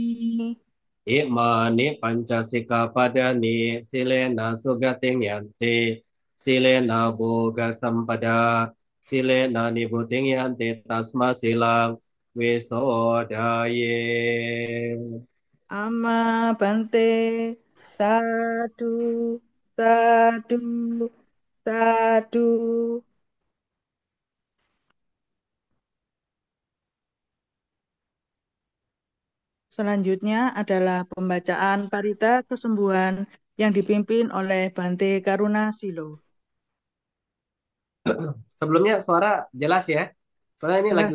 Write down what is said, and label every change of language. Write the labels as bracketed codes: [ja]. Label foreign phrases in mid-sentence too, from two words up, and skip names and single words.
[pi] Imani pancasika padani silena sugating yanti silena boga sampada silena nibuting yanti tasma silang wisodaye. Amma Bante. Sadu, sadu, sadu. [id] Selanjutnya adalah pembacaan Parita Kesembuhan yang dipimpin oleh Bante Karuna Silo. Sebelumnya suara jelas ya, soalnya ini lagi